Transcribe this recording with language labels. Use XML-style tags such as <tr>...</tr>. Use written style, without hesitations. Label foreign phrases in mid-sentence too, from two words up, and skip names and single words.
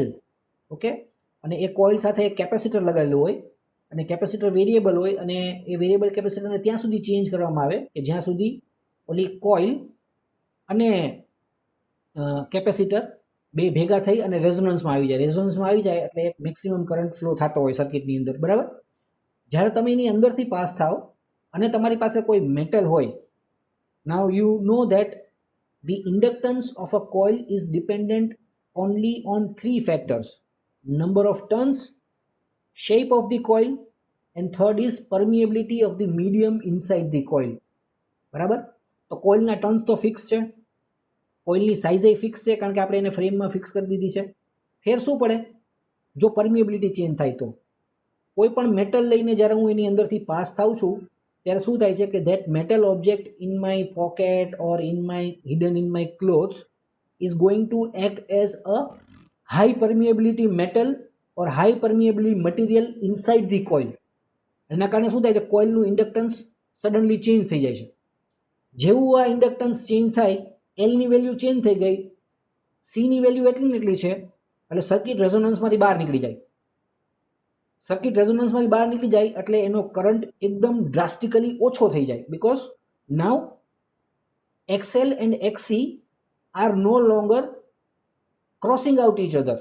<gu>ઓકે, અને એ કોઇલ સાથે એક કેપેસિટર લગાવેલું હોય, અને કેપેસિટર વેરિયેબલ હોય, અને એ વેરિયેબલ કેપેસિટરને ત્યાં સુધી ચેન્જ કરવામાં આવે કે જ્યાં સુધી ઓલી કોઇલ અને કેપેસિટર બે ભેગા થઈ અને રેઝોનન્સમાં આવી જાય. રેઝોનન્સમાં આવી જાય એટલે એક</gu> <en>maximum current flow</en> <gu>થતો હોય સર્કિટની અંદર, બરાબર. જ્યારે તમે એની અંદરથી પાસ થાવ અને તમારી પાસે કોઈ મેટલ હોય,</gu> <en>now you know that the inductance of a coil is dependent only on 3 factors: number of turns, shape of the coil, and third is permeability of the medium inside the coil.</en> <gu>બરાબર. તો કોઇલના ટર્ન્સ તો ફિક્સ છે, કોઇલની સાઇઝ એ ફિક્સ છે, કારણ કે આપણે એને ફ્રેમમાં ફિક્સ કરી દીધી છે. ફેર શું પડે? જો પરમિએબિલિટી ચેન્જ થાય તો. કોઈ પણ મેટલ લઈને જ્યારે હું એની અંદરથી પાસ થાઉં છું ત્યારે શું થાય છે કે</gu> <en>that metal object in my pocket or in my hidden in my clothes is going to act as a high permeability metal or high permeability material inside the coil.</en> <gu>એના કારણે શું થાય છે? કોઇલનું ઇન્ડક્ટન્સ સડનલી ચેન્જ થઈ જાય છે. જેવું આ ઇન્ડક્ટન્સ ચેન્જ થાય, એલની વેલ્યુ ચેન્જ થઈ ગઈ, સીની વેલ્યુ એટલી ને એટલી છે, એટલે સર્કિટ રેઝોનન્સમાંથી બહાર નીકળી જાય. સર્કિટ રેઝોનન્સમાંથી બહાર નીકળી જાય એટલે એનો કરંટ એકદમ ડ્રાસ્ટિકલી ઓછો થઈ જાય,</gu> <en>because now XL and XC are no longer crossing out each other.</en>